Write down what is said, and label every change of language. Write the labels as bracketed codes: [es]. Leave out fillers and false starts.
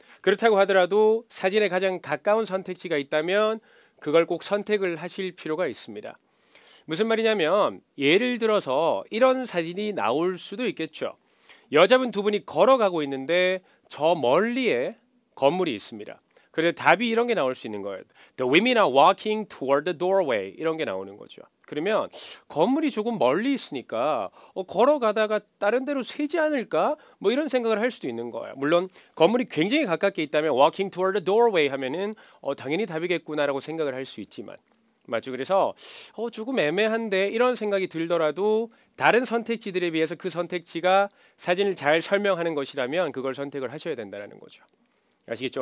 [ko] 그렇다고 하더라도 사진에 가장 가까운 선택지가 있다면 그걸 꼭 선택을 하실 필요가 있습니다. 무슨 말이냐면 예를 들어서 이런 사진이 나올 수도 있겠죠. 여자분 두 분이 걸어가고 있는데 저 멀리에 건물이 있습니다. 그런데 답이 이런 게 나올 수 있는 거예요. [en] The women are walking toward the doorway. [ko] 이런 게 나오는 거죠. 그러면 건물이 조금 멀리 있으니까 걸어가다가 다른 데로 새지 않을까? 뭐 이런 생각을 할 수도 있는 거예요. 물론 건물이 굉장히 가깝게 있다면 [en] walking toward the doorway [ko] 하면은 당연히 답이겠구나라고 생각을 할 수 있지만 맞죠? 그래서 조금 애매한데 이런 생각이 들더라도 다른 선택지들에 비해서 그 선택지가 사진을 잘 설명하는 것이라면 그걸 선택을 하셔야 된다는 거죠. 아시겠죠?